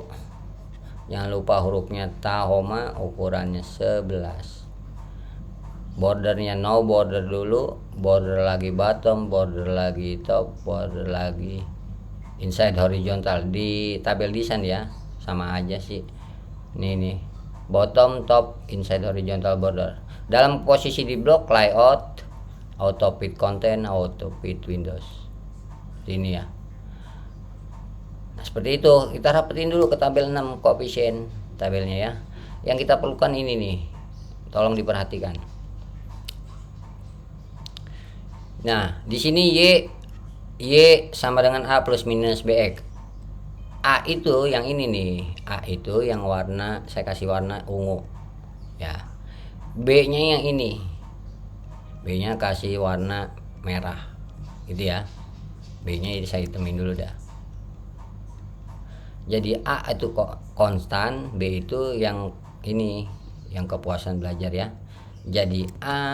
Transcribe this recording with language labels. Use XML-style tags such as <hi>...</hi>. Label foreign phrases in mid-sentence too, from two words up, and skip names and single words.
<id>Jangan lupa hurufnya Tahoma, ukurannya 11. Bordernya</id> <en>no border</en> <id>dulu, border lagi bottom, border lagi top, border lagi</id> <en>inside horizontal.</en> <id>Di tabel desain ya, sama aja sih. Nih,</id> <en>bottom, top, inside horizontal border.</en> <id>Dalam posisi di blok layout,</id> <en>auto fit content, auto fit windows.</en> <id>Ini ya. Nah, seperti itu. Kita rapetin dulu ke tabel 6 koefisien tabelnya ya. Yang kita perlukan ini nih. Tolong diperhatikan. Nah, di sini Y sama dengan A plus minus BX. A itu yang ini nih. A itu yang warna, saya kasih warna ungu. Ya. B-nya yang ini. B-nya kasih warna merah. Gitu ya. B-nya saya hitamin dulu dah. Jadi A itu konstan, B itu yang ini, yang kepuasan belajar ya.</id>